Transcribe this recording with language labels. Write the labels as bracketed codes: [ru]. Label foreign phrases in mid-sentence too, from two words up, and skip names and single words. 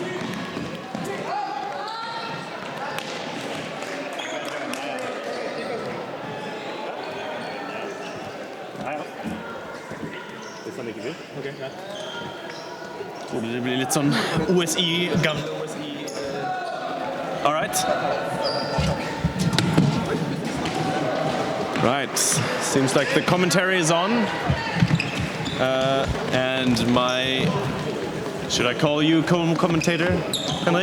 [no] Ja. Hvis han ikke vil. Ok, ja. Tror det blir litt sånn OSI, gamle OSI. [en] All right. Right, seems like the commentary is on. And my, should I call you co-commentator, Henrik?